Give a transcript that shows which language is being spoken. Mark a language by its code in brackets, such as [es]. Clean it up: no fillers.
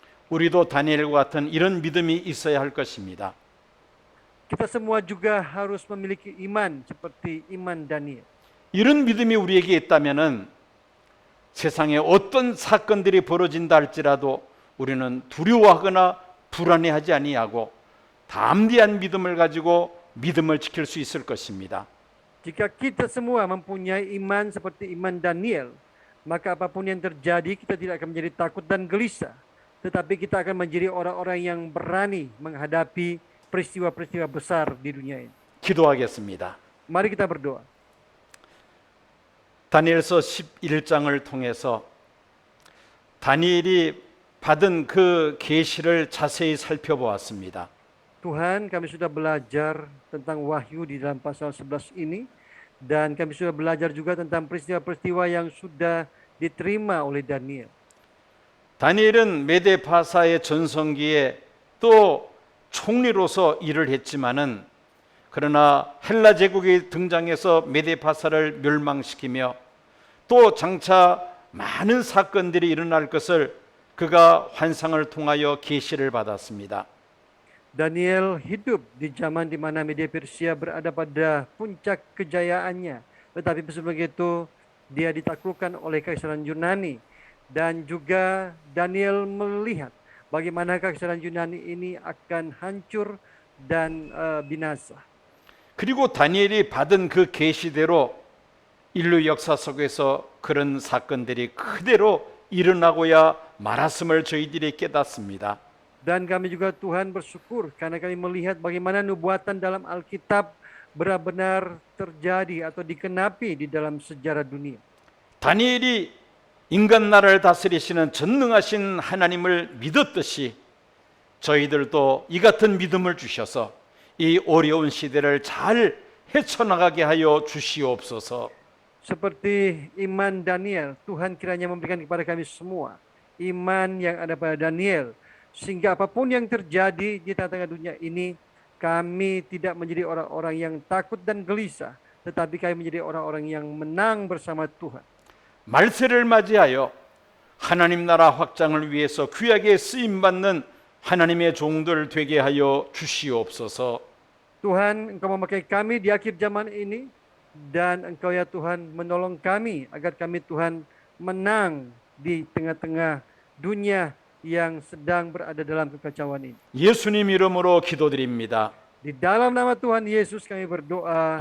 [ko] 우리도 다니엘과 같은 이런 믿음이 있어야 할 것입니다. [id] Kita semua juga harus memiliki iman seperti iman Daniel. [ko] 이런 믿음이 우리에게 있다면은 세상에 어떤 사건들이 벌어진다 할지라도 우리는 두려워하거나 불안해하지 아니하고 담대한 믿음을 가지고 믿음을 지킬 수 있을 것입니다. [id] Jika kita semua mempunyai iman seperti iman Daniel, maka apapun yang terjadi kita tidak akan menjadi takut dan gelisah. tetapi kita akan menjadi orang-orang yang berani menghadapi peristiwa-peristiwa besar di dunia ini. [ko] 기도하겠습니다. [id] Mari kita berdoa. [ko] 다니엘서 11장을 통해서 다니엘이 받은 그 계시를 자세히 살펴보았습니다. [id] Tuhan, kami sudah belajar tentang wahyu di dalam pasal 11 ini, dan kami sudah belajar juga tentang peristiwa-peristiwa yang sudah diterima oleh Daniel. [ko] 다니엘은 메데파사의 전성기에 또 총리로서 일을 했지만은 그러나 헬라 제국이 등장해서 메데파사를 멸망시키며 또 장차 많은 사건들이 일어날 것을 그가 환상을 통하여 계시를 받았습니다. [id] Daniel hidup di zaman di mana Media Persia berada pada puncak kejayaannya. Tetapi sebelum itu dia ditaklukkan oleh Kekaisaran Yunani. Dan juga Daniel melihat bagaimana Kekaisaran Yunani ini akan hancur dan binasa. [ko] 그리고 다니엘이 받은 그 계시대로 인류 역사 속에서 그런 사건들이 그대로 일어나고야 말았음을 저희들이 깨닫습니다. [id] Dan kami juga Tuhan bersyukur karena kami melihat bagaimana nubuatan dalam Alkitab benar-benar terjadi atau dikenapi di dalam sejarah dunia. [ko] 다니엘이 인간 나라를 다스리시는 전능하신 하나님을 믿었듯이 저희들도 이 같은 믿음을 주셔서 이 어려운 시대를 잘 헤쳐나가게 하여 주시옵소서. [id] Seperti iman Daniel, Tuhan kiranya memberikan kepada kami semua iman yang ada pada Daniel, sehingga apapun yang terjadi di tengah-tengah dunia ini, kami tidak menjadi orang-orang yang takut dan gelisah, tetapi kami menjadi orang-orang yang menang bersama Tuhan. [ko] 말세를 맞이하여 하나님 나라 확장을 위해서 귀하게 쓰임받는 하나님의 종들 되게 하여 주시옵소서. [id] Tuhan, Engkau memakai kami di akhir zaman ini, dan Engkau ya Tuhan menolong kami agar kami Tuhan menang di tengah-tengah dunia yang sedang berada dalam kekacauan ini. [ko] 예수님 이름으로 기도드립니다. [id] Di dalam nama Tuhan Yesus kami berdoa.